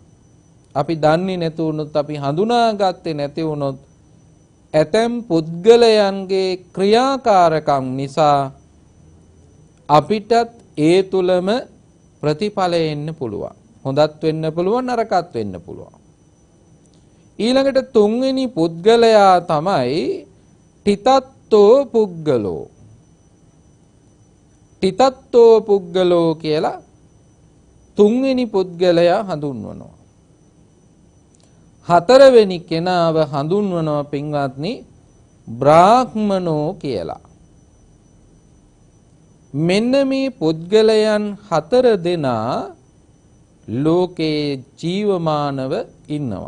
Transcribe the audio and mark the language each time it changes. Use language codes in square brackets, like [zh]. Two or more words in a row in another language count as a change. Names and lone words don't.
[si] අපි දන්නේ නැති වුණොත්, අපි හඳුනාගත්තේ නැති වුණොත්, ඇතැම් පුද්ගලයන්ගේ ක්‍රියාකාරකම් නිසා අපිටත් ඒ තුලම ප්‍රතිඵලය එන්න පුළුවන්. හොඳත් වෙන්න පුළුවන්, නරකත් වෙන්න පුළුවන්. ඊළඟට තුන්වෙනි පුද්ගලයා තමයි [pi] තිතත්තෝ පුද්ගලෝ. තිතත්තෝ පුද්ගලෝ [si] කියලා තුන්වෙනි පුද්ගලයා හඳුන්වනවා. හතරවෙනි කෙනාව හඳුන්වනවා පින්වත්නි බ්‍රාහ්මනෝ කියලා. මෙන්න මේ පුද්ගලයන් 4 දෙනා ලෝකේ ජීවමානව ඉන්නවා.